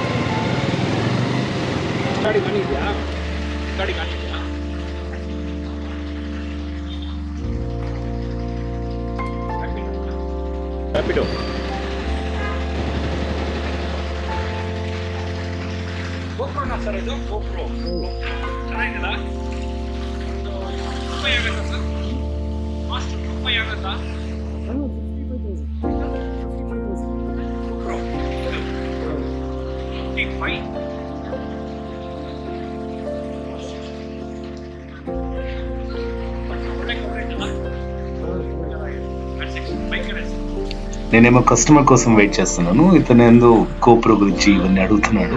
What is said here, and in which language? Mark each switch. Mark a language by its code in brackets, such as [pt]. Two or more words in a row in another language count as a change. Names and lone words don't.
[kn] Rapido. GoPro na sir, ಇದು GoPro. ಚೆನ್ನಾಗಿಲ್ಲ? ಒಂದು ರೂಪಾಯಿ ಆಗುತ್ತಾ ಸರ್? ಕಾಸ್ಟ್ ರೂಪಾಯಿ ಆಗುತ್ತಾ? 55,000. GoPro. 55. [te] నేనేమో కస్టమర్ కోసం వెయిట్ చేస్తున్నాను, ఇతను ఏందో కోప్రో గురించి ఇవన్నీ అడుగుతున్నాడు.